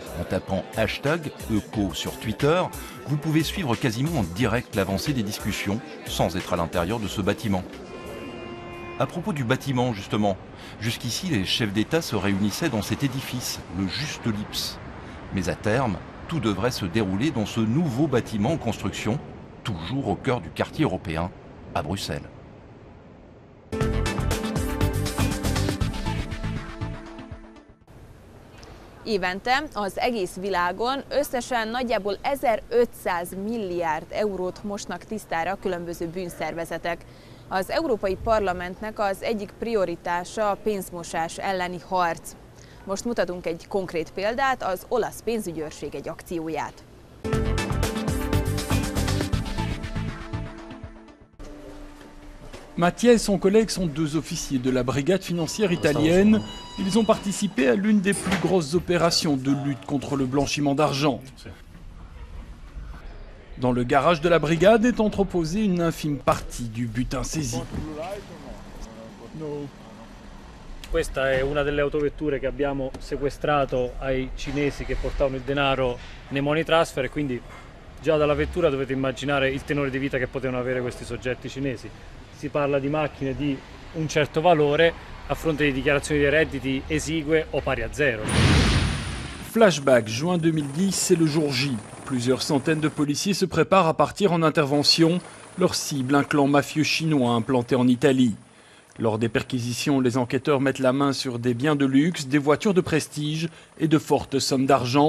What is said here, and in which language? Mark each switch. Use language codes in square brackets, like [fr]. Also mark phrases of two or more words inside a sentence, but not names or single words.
[fr] En tapant #ECO sur Twitter, vous pouvez suivre quasiment en direct l'avancée des discussions, sans être à l'intérieur de ce bâtiment. À propos du bâtiment, justement, jusqu'ici les chefs d'État se réunissaient dans cet édifice, le Juste Lips. Mais à terme, tout devrait se dérouler dans ce nouveau bâtiment en construction, toujours au cœur du quartier européen, à Bruxelles. [hu] Évente az egész világon összesen nagyjából 1500 milliárd eurót mosnak tisztára különböző bűnszervezetek. Az Európai Parlamentnek az egyik prioritása a pénzmosás elleni harc. Most mutatunk egy konkrét példát, az olasz pénzügyőrség egy akcióját. [fr] Mattia et son collègue sont 2 officiers de la brigade financière italienne. Ils ont participé à l'une des plus grosses opérations de lutte contre le blanchiment d'argent. Dans le garage de la brigade est entreposée une infime partie du butin saisi. [it] Questa è una delle autovetture che abbiamo sequestrato ai cinesi che portavano il denaro nei [en] money transfer [it] e quindi Già dalla vettura dovete immaginare il tenore di vita che potevano avere questi soggetti cinesi. Si parla di macchine di un certo valore a fronte di dichiarazioni dei redditi esigue o pari a zero. [fr] Flashback, juin 2010, c'est le jour J. Plusieurs centaines de policiers se préparent à partir en intervention. Leur cible, un clan mafieux chinois implanté en Italie. Lors des perquisitions, les enquêteurs mettent la main sur des biens de luxe, des voitures de prestige et de fortes sommes d'argent.